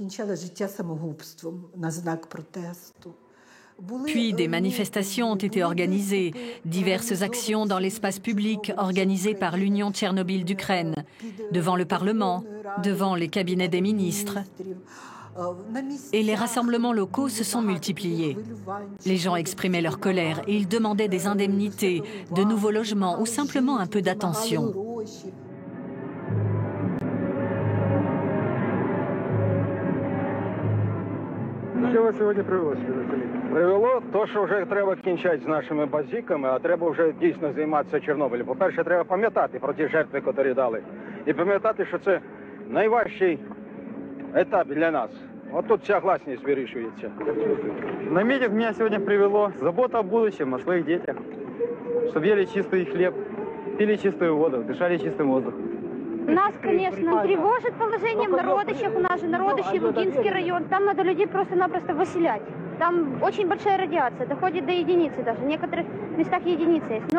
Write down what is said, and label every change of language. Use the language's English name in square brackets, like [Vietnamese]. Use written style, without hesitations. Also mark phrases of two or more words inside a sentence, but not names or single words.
[French] Puis des manifestations ont été organisées, diverses actions dans l'espace public organisées par l'Union Tchernobyl d'Ukraine, devant le Parlement, devant les cabinets des ministres. Et les rassemblements locaux se sont multipliés. Les gens exprimaient leur colère et ils demandaient des indemnités, de nouveaux logements ou simplement un peu d'attention. [Ukrainian] Що вас сьогодні привело сюди? Привело те, що вже треба кінчати з нашими базіками, а треба вже дійсно займатися Чорнобилем. По-перше, треба пам'ятати про ті жертви, які дали. І пам'ятати, що це найважчий етап для нас. От тут вся гласність вирішується. [Russian] На митинг меня сегодня привело забота о будущем, о своих детях. Чтобы ели чистый хлеб, пили чистую воду, дышали чистым воздухом. Нас, конечно, тревожит положение в Народищах. У нас же Народище, Лугинский район. Там надо людей просто-напросто выселять. Там очень большая радиация, доходит до единицы даже. В некоторых местах единица есть.